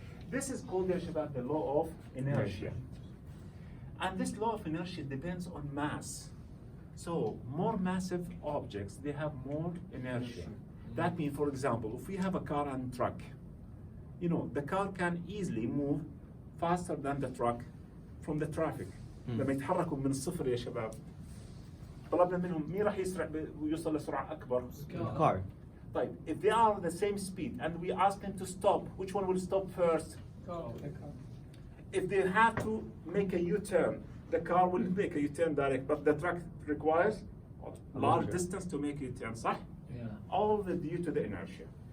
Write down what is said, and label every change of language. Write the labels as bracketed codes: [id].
[en] This is called, يا شباب, the law of inertia. And this law of inertia depends on mass. So more massive objects, they have more inertia. That means, for example, if we have a car and truck, you know, the car can easily move faster than the truck from the traffic. [ar] لما يتحركوا من الصفر يا شباب، طلبنا منهم مين راح يسرع ويوصل لسرعة أكبر؟ [en] Car. طيب, if they are the same speed and we ask them to stop, which one will stop first? If they have to make a U-turn, the car will make a U-turn direct, but the truck requires a large distance to make a U-turn, صح? Yeah. All due to the inertia.